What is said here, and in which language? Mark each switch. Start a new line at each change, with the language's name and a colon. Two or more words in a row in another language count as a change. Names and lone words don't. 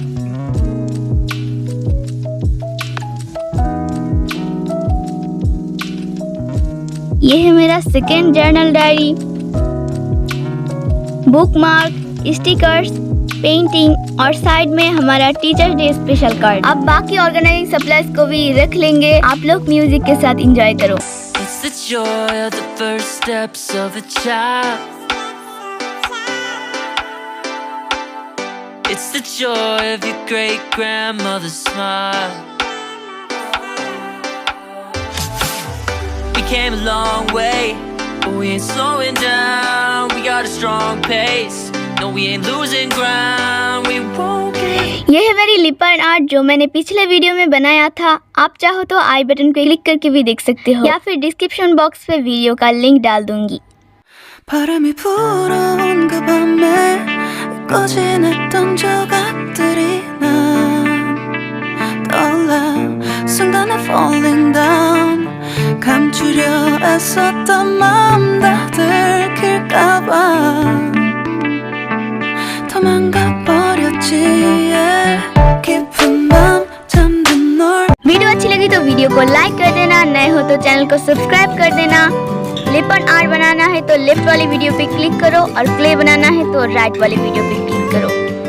Hindi: ये है मेरा
English: second journal diary.
Hindi: बुकमार्क, स्टिकर्स, पेंटिंग और साइड में हमारा
English: teachers day special card.
Hindi: अब बाकी
English: organizing supplies
Hindi: को भी रख लेंगे। आप लोग म्यूजिक के साथ एंजॉय करो।
English: It's the joy of the first steps of a child. It's the joy of your great grandmother's smile. We came a long way, but we ain't slowing down. We got a strong pace. No, we ain't losing ground. We won't give.
Hindi: ये है मेरी
English: lip and art
Hindi: जो मैंने पिछले वीडियो में बनाया था। आप चाहो तो
English: i button
Hindi: पे क्लिक करके भी देख सकते हो या फिर
English: description box
Hindi: पे वीडियो का लिंक डाल दूंगी।
Korean: 바람이 불어온 그 밤에 꺼지냈던 조각들이 난 떠올라 순간에
English: falling down
Korean: 감추려 애썼던 마음 다 들킬까봐 도망가 버렸지 깊은 밤 잠든 널।
Hindi: वीडियो अच्छी लगी तो वीडियो को लाइक कर देना, नए हो तो चैनल को सब्सक्राइब कर देना।
English: lip and art
Hindi: बनाना है तो लेफ्ट वाली वीडियो पे क्लिक करो और क्ले बनाना है तो राइट वाली वीडियो पे क्लिक करो।